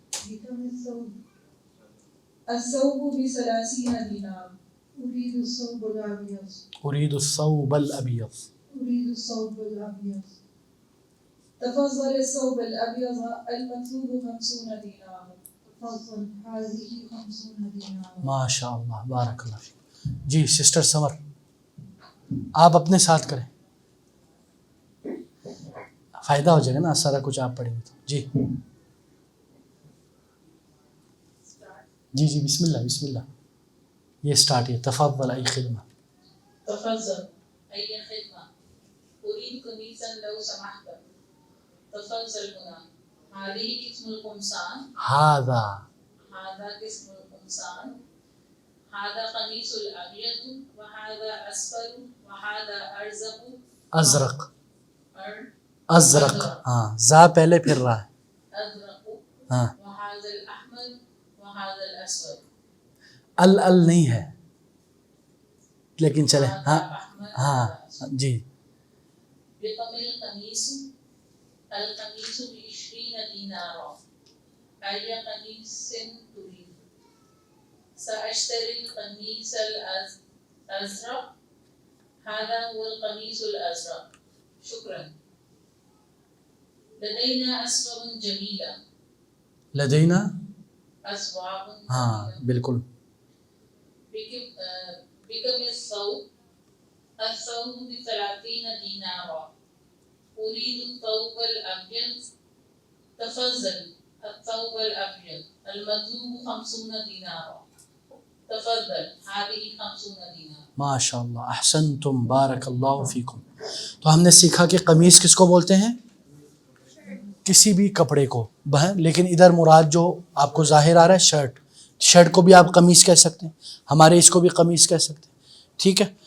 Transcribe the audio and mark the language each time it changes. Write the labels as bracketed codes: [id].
[ar] بكم الثوب؟ الثوب ب30 دينار. أريد الثوب الأبيض. اريد الثوب الابيض. أريد الثوب الأبيض. تفضل الثوب الأبيض المطلوب 50 دينار. تفضل هذه 50 دينار. [ur] ماشاء اللہ بارک اللہ فیک. جی سسٹر سمر آپ اپنے ساتھ کریں فائدہ ہو جائے گا نا سارا کچھ آپ پڑھیں گے تو. جی جی جی بسم اللہ بسم اللہ. یہ سٹارٹ ہے [ar] تفضل ای خدمہ. تفضل أي خدمة. أريد قميصا لو سمحت. تفضل هنا. هذه قسم القمصان. هذا هذا قسم القمصان. هذا قميص الأبيض وهذا أصفر وهذا أزرق. ازرق ازرق [ur] ہاں زا پہلے پھر رہا ہے [ar] أزرق [ur] ہاں [ar] وهذا الأحمر وهذا الأسود. [ur] ال نہیں ہے لیکن چلے ہاں [ar] هذا أحمر [ur] ہاں [ar] وهذا أسود. [ur] جی. [ar] بكم القميص؟ القميص ب20 دينارا. أي قميص تريد؟ سأشتري القميص الأزرق. هذا هو القميص الأزرق. شكرا. لدينا أثواب جميلة. لدینا أثواب [ur] ہاں [ar] جميلة. [ur] بالکل. [ar] بكم الثوب؟ الثوب ب30 دينارا. أريد الثوب الأبيض. تفضل الثوب الأبيض المطلوب 50 دينارا. تفضل هذه 50 دينار. [ur] ماشاء اللہ احسنتم بارک اللہ فیکم. تو ہم نے سیکھا کہ قمیص کس کو بولتے ہیں کسی بھی کپڑے کو لیکن ادھر مراد جو آپ کو ظاہر آ رہا ہے شرٹ. شرٹ کو بھی آپ قمیص کہہ سکتے ہیں ہمارے اس کو بھی قمیص کہہ سکتے ہیں ٹھیک ہے.